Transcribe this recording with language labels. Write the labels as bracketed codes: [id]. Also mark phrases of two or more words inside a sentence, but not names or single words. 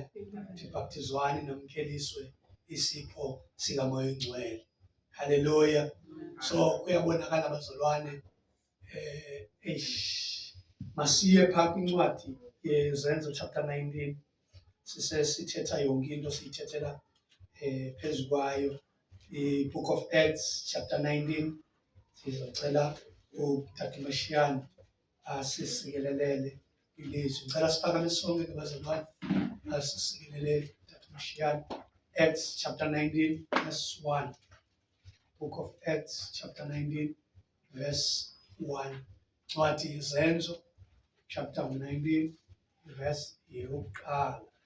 [xh] Uthi bhaptizwani namkeliswe isipho sikamoya oyingcwele. Hallelujah. So kuyabonakala bazalwane masiye phaa kwincwadi yezenzo chapter 19 sithetha yonke into siyithethela phezu kwayo. [en] I-book of Acts chapter 19 [xh] sizocela uTata Mashiyane asisikelelele ilizwi. Ngicela siphakame sonke ke bazalwane asisikelelele uTata Mashiyane. [en] Acts chapter 19 verse 1. Book of Acts chapter 19 verse 1. [xh] Ncwadi yezenzo chapter 19 verse yokuqala.